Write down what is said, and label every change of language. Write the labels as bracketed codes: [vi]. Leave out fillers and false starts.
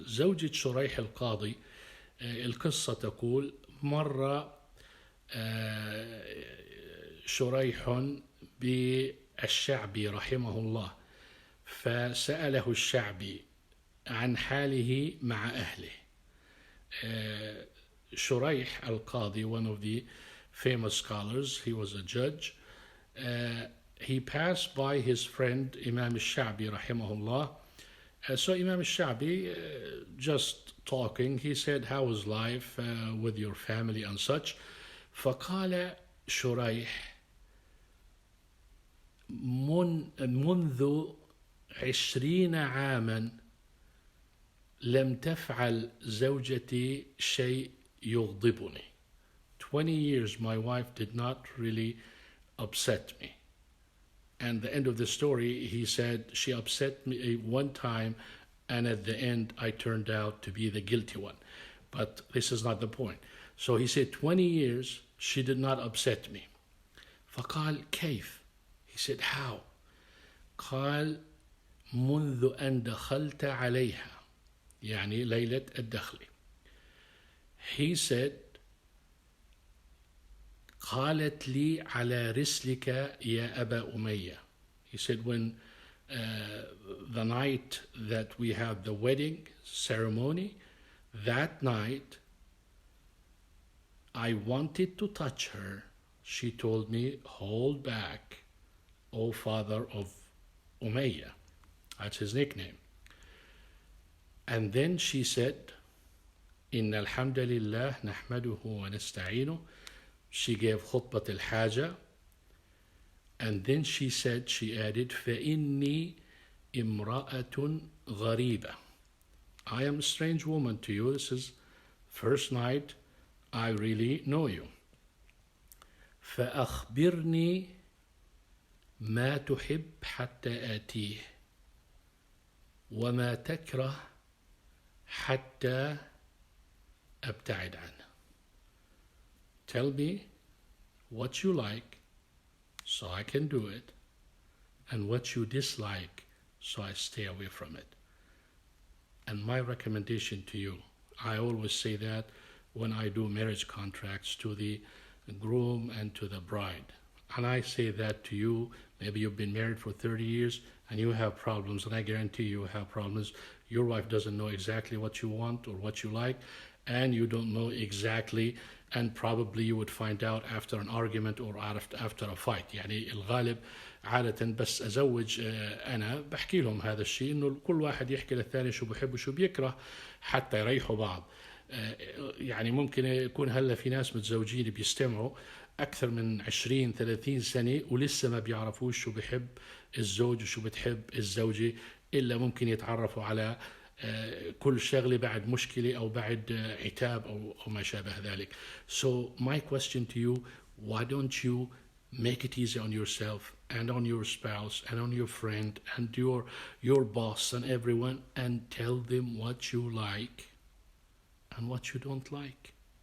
[ar] زوجة شريح القاضي، القصة تقول مرة شريح بالشعبي رحمه الله، فسأله الشعبي عن حاله مع أهله. [en] شريح القاضي, one of the famous scholars, he was a judge. He passed by his friend Imam al-Sha'bi rahimahullah. So Imam al-Sha'bi, just talking, he said, how is life with your family and such? [ar] فقال شريح: منذ 20 عاما لم تفعل زوجتي شيء يغضبني. [en] 20 years my wife did not really upset me. And the end of the story, he said, she upset me one time, and at the end I turned out to be the guilty one. But this is not the point. So he said 20 years she did not upset me. [ar] فقال كيف? [en] He said how? [ar] قال منذ أن دخلت عليها، يعني ليلة الدخل. [en] He said [ar] قالت لي على رسلك يا أبا أمية. [en] He said when the night that we had the wedding ceremony, that night I wanted to touch her. She told me, hold back, O father of Umayyah. That's his nickname. And then she said, [ar] إن الحمد لله نحمده ونستعينه. [en] She gave خطبة الحاجة. And then she said, she added, [ar] فإني امرأة غريبة. [en] I am a strange woman to you. This is first night I really know you. [ar] فأخبرني ما تحب حتى آتيه وما تكره حتى أبتعد عنه. [en] Tell me what you like so I can do it, and what you dislike so I stay away from it. And my recommendation to you, I always say that when I do marriage contracts to the groom and to the bride. And I say that to you, maybe you've been married for 30 years and you have problems, and I guarantee you have problems. Your wife doesn't know exactly what you want or what you like, and you don't know exactly, and probably you would find out after an argument or after a fight. [ar] يعني الغالب عادة بس أزوج أنا بحكي لهم هذا الشيء، إنه كل واحد يحكي للثاني شو بحب وشو بيكره حتى يريحوا بعض. يعني ممكن يكون هلا في ناس متزوجين بيستمعوا أكثر من 20-30 سنة ولسه ما بيعرفوش شو بحب الزوج وشو بتحب الزوجة، إلا ممكن يتعرفوا على كل شغلة بعد مشكلة أو بعد عتاب أو ما شابه ذلك. [en] So my question to you, why don't you make it easy on yourself and on your spouse and on your friend and your boss and everyone, and tell them what you like and what you don't like.